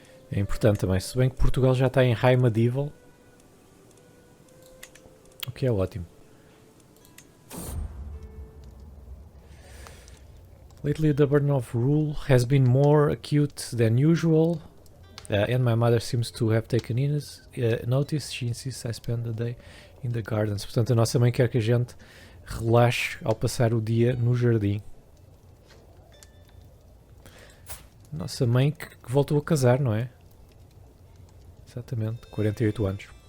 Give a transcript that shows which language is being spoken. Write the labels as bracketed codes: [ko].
[pt] É importante também, se bem que Portugal já está em High Medieval, o que é ótimo. [en] Lately the burden of rule has been more acute than usual, and my mother seems to have taken notice. She insists I spend the day in the gardens. [pt] Portanto, a nossa mãe quer que a gente relaxe ao passar o dia no jardim. Nossa mãe que voltou a casar, não é? Exatamente, 48 anos.